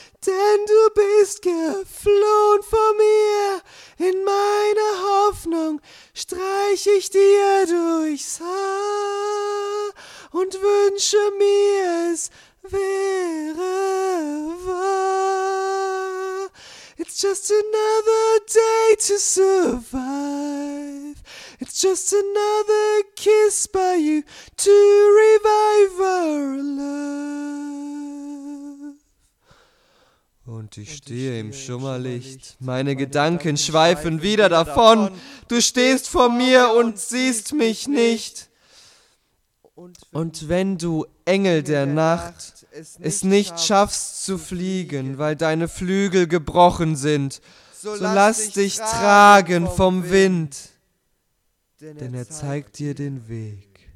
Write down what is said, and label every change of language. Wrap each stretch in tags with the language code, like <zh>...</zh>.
<de>Denn du bist geflohen vor mir, in meiner Hoffnung streich ich dir durchs Haar und wünsche mir, es wäre wahr.</de> <en>It's just another day to survive. It's just another kiss by you to revive our love.</en> <de>Und ich stehe im Schummerlicht, meine Gedanken schweifen wieder davon. Du stehst vor mir und siehst mich nicht. Und wenn du, Engel der Nacht, es nicht schaffst zu fliegen, weil deine Flügel gebrochen sind, so lass dich tragen vom Wind, denn er zeigt dir den Weg.</de>